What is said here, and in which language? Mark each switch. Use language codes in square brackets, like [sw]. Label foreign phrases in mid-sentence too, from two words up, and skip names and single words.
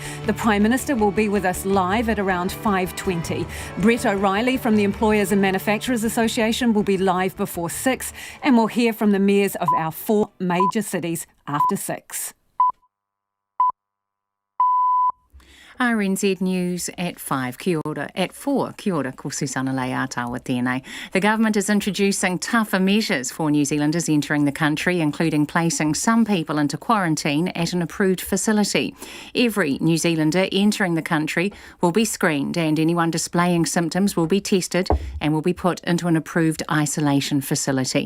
[en] The Prime Minister will be with us live at around 5:20. Brett O'Reilly from the Employers and Manufacturers Association will be live before 6, and we'll hear from the mayors of our 4 major cities after 6. RNZ News at 5. [mi] Kia ora. [en] At 4. [mi] Kia ora, ko Susana Lei Atawa tēnei. [en] The government is introducing tougher measures for New Zealanders entering the country, including placing some people into quarantine at an approved facility. Every New Zealander entering the country will be screened, and anyone displaying symptoms will be tested and will be put into an approved isolation facility.